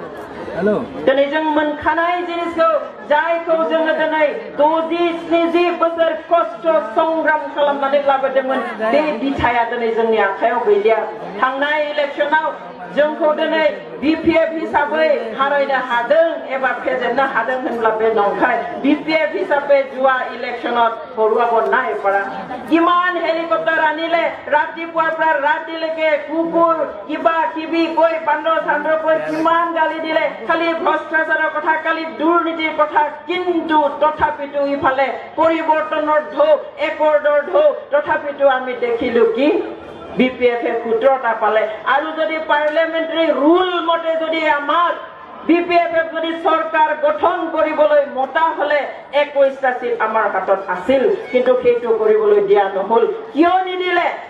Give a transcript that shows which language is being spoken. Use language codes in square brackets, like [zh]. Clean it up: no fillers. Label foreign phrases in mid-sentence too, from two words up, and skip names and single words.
[brx] दिनै जों मोनखानाय जिनिसखौ जायखौ जोङो दिनै 60-70 बोसोर खस्थ' संग्राम खालामनानै लाबोदोंमोन बे बिथाया दिनै जोंनि आखायाव गैलिया थांनाय इलेक्शनाव जोंखौ दिनै बिपिएफ हिसाबै हारायनो हादों एबा फेजेननो हादों होनब्ला बे नंखाय बिपिएफ हिसाबै [as] যোৱা ইলেকশ্যনত হৰুৱাব নাই পৰা কিমান হেলিকপ্টাৰ আনিলে ৰাতিপুৱাৰ পৰা ৰাতিলৈকে কুকুৰ কিবা কিবি কৈ বান্দৰ চান্দৰ কৈ কিমান গালি দিলে খালি ভ্ৰষ্টাচাৰৰ কথা খালি দুৰ্নীতিৰ কথা কিন্তু তথাপিতো ইফালে পৰিৱৰ্তনৰ ঢৌ একৰ্ডৰ ঢৌ তথাপিতো আমি দেখিলো কি বিপিএফ 17টা পালে আৰু যদি পাৰ্লিয়ামেণ্টাৰী ৰুল মতে যদি আমাৰ বিপিএফ যদি চৰকাৰ গঠন কৰিবলৈ মতা হলে 21টা সিট আমাৰ হাতত আছিল কিন্তু সেইটো কৰিবলৈ দিয়া নহল কিয় নিদিলে